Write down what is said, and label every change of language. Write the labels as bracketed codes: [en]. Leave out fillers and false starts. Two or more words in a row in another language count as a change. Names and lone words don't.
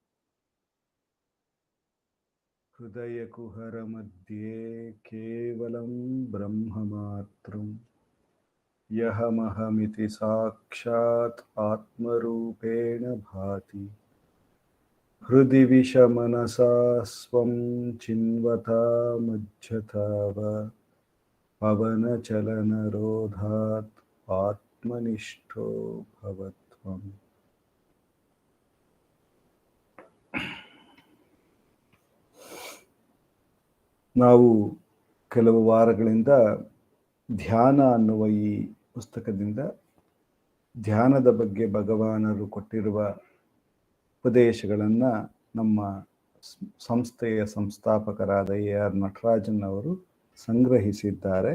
[sa] ಹೃದಯಕುಹರ ಮಧ್ಯೆ ಕೇವಲಂ ಬ್ರಹ್ಮ ಮಾತ್ರಂ ಯಹಮಹಮಿತಿ ಸಾಕ್ಷಾತ್ ಆತ್ಮರೂಪೇಣ ಭಾತಿ. ಹೃದಿ ವಿಷಮನಸಾ ಸ್ವಂ ಚಿನ್ವತಾ ಮಜ್ಜತಾವ ಪವನಚಲನರೋಧಾತ್ ಆತ್ಮನಿಷ್ಠೋ ಭವತ್ವಂ. [kn] ನಾವು ಕೆಲವು ವಾರಗಳಿಂದ ಧ್ಯಾನ ಅನ್ನುವ ಈ ಪುಸ್ತಕದಿಂದ ಧ್ಯಾನದ ಬಗ್ಗೆ ಭಗವಾನರು ಕೊಟ್ಟಿರುವ ಉಪದೇಶಗಳನ್ನು ನಮ್ಮ ಸಂಸ್ಥೆಯ ಸಂಸ್ಥಾಪಕರಾದ AR ನಟರಾಜನ್ ಅವರು ಸಂಗ್ರಹಿಸಿದ್ದಾರೆ.